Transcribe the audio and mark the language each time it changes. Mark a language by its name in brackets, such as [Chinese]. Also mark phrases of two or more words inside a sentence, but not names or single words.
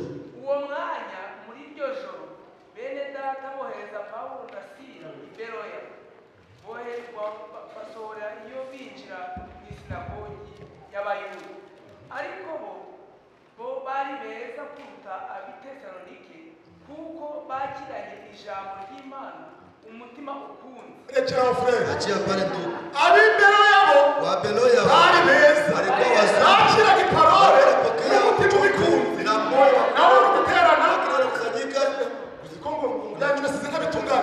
[Kinyarwanda] uwo mwanya muri iryo joro bene data bohereza Pawulo na Sila i Beroya basohora iyo binjira mu isinagogi y'Abayuda ariko bo bari beza kuruta ab'Itesalonike kuko bakiranye ijambo ry'Imana umutima ukunze. rekeraho frere [Swahili] Achia pale ndugu. [Kinyarwanda] abiberoye bo [Swahili] Wa Beloya [Kinyarwanda] bari beza [Swahili] walikuwa wazuri. [Kinyarwanda] bakiraga iparole n'umutima ubikunze [Swahili] Na moyo [Kinyarwanda] nawe uri guterana [Swahili] wanakusanyika. [Kinyarwanda] uzi ko ngo byanyu nasize nk'abituma